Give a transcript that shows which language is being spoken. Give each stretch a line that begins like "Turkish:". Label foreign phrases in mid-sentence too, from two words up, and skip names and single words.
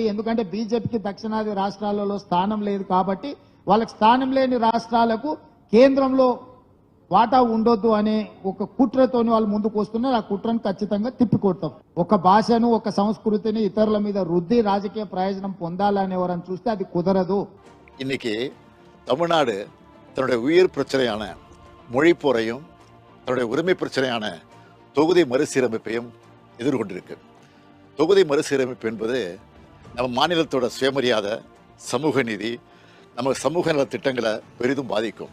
Telugu: ఎందుకంటే బీజేపీకి దక్షిణాది రాష్ట్రాలలో స్థానం లేదు కాబట్టి వాళ్ళకి స్థానం లేని రాష్ట్రాలకు కేంద్రంలో వాటా ఉండొద్దు అనే ఒక కుట్రతోని వాళ్ళు ముందుకు వస్తున్నారు. ఆ కుట్రను ఖచ్చితంగా తిప్పికొడతాం. ఒక భాషను, ఒక సంస్కృతిని ఇతరుల మీద రుద్ది రాజకీయ ప్రయోజనం పొందాలని ఎవరని చూస్తే అది కుదరదు.
Tamil: இன்னைக்கு தமிழ்நாடு தன்னுடைய உயிர் பிரச்சனையான மொழி போரையும் தன்னுடைய உரிமை பிரச்சனையான தொகுதி மறுசீரமைப்பையும் எதிர்கொண்டிருக்கு. தொகுதி மறுசீரமைப்பு என்பது நம்ம மாநிலத்தோட சுயமரியாதை, சமூக நீதி, நம்ம சமூக நல திட்டங்களை பெரிதும் பாதிக்கும்.